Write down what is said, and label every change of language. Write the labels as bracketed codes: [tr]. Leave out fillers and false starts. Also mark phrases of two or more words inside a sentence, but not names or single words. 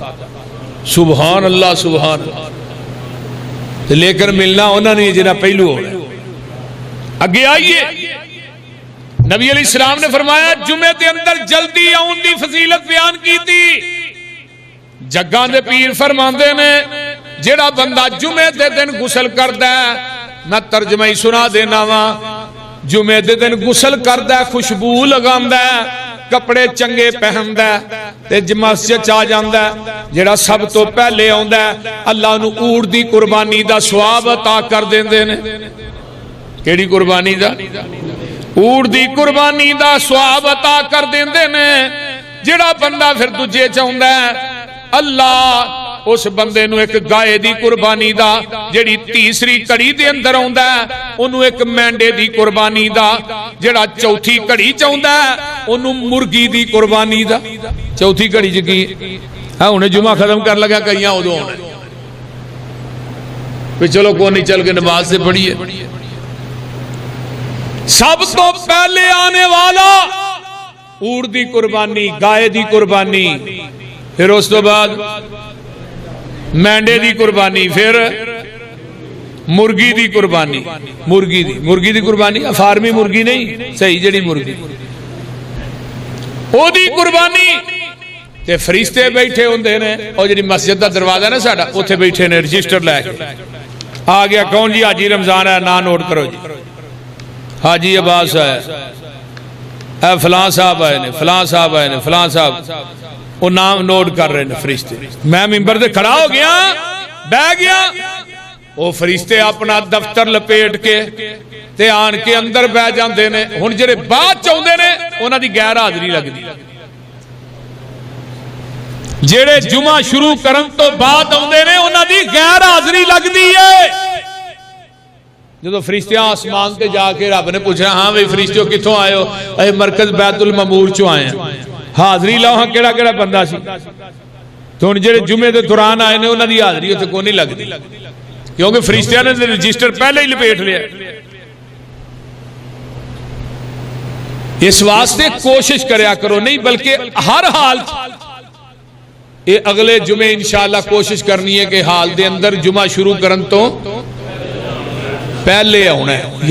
[ar] سبحان اللہ سبحان اللہ. [pa] لیکن ملنا انہاں نے جنہاں پہلو ہو رہا ہے. اگے آئیے, نبی علیہ السلام نے فرمایا جمعے دے اندر جلدی آن دی فضیلت [ur] بیان کی تھی. [pa] جگاں دے پیر فرماندے نے جیڑا بندہ جمعے دے دن غسل کردا ہے, میں ترجمہ ہی سنا دینا وا, جمعے دے دن غسل کردا ہے, خوشبو لگاندا ہے, کپڑے چنگے پہندا ہے تے مسجد چ آ جاندا ہے, جیڑا سب تو پہلے آندا ہے اللہ نو اونٹ دی قربانی دا ثواب عطا کر دیندے نے. کیڑی قربانی دا؟ اونٹ دی قربانی دا ثواب عطا کر دیندے نے. جڑا بندہ پھر دجے چاہندا ہے اللہ اس بندے نو ایک گائے دی قربانی دا, جڑی تیسری کڑی دے اندر آندا ہے انہوں ایک مینڈے دی قربانی دا, جڑا چوتھی کڑی چاہندا ہے انہوں مرگی دی قربانی دا. چوتھی کڑی چ کی ہاں انہیں جمعہ ختم کر لگا کئیاں ادو ہونا پھر چلو کوئی نہیں چل کے نماز سے پڑھیے. سب تو پہلے آنے والا اونٹ دی قربانی, گائے دی قربانی, پھر اس تو بعد مینڈے دی قربانی، پھر مرغی دی قربانی، مرغی دی قربانی، فارمی مرغی نہیں، صحیح جڑی مرغی او دی قربانی تے فرشتے بیٹھے ہوندے نے، او جڑی مسجد دا دروازہ نا ساڈا اوتھے بیٹھے نے رجسٹر لے کے، آ گیا کون جی؟ حاجی رمضان ہے، نا نوٹ کرو جی، حاجی عباس ہے، اے فلاں صاحب آئے نے، فلاں صاحب آئے نے، فلاں صاحب، [ur] وہ نام نوٹ کر رہے ہیں فرشتے۔ میں ممبر سے کھڑا ہو گیا، بیٹھ گیا، وہ فرشتے اپنا دفتر لپیٹ کے [pa] تے آن کے اندر بیٹھ جاندے نے۔ ہن جڑے بعد چاہندے نے انہاں دی غیر حاضری لگدی، جڑے جمعہ شروع کرن تو بعد آندے نے انہاں دی غیر حاضری لگدی ہے۔ جدو فرشتیاں آسمان تے جا کے رب نے پوچھا، ہاں بھئی فرشتیوں کتھوں آئے ہو؟ اے مرکز بیت المعمور چوں آئے ہیں، حاضری لاؤ ہاں کیڑا کیڑا بندہ سی؟ تو ان جڑے جمعے دے دوران آئے نے انہاں دی حاضری تے کوئی نہیں لگدی، کیونکہ فرشتیاں نے رجسٹر پہلے ہی لپیٹ لیا۔ اس واسطے کوشش کریا کرو، نہیں بلکہ ہر حال یہ اگلے جمعے انشاءاللہ کوشش کرنی ہے کہ حال دے اندر جمعہ شروع کرن تو پہلے ہونا ہے۔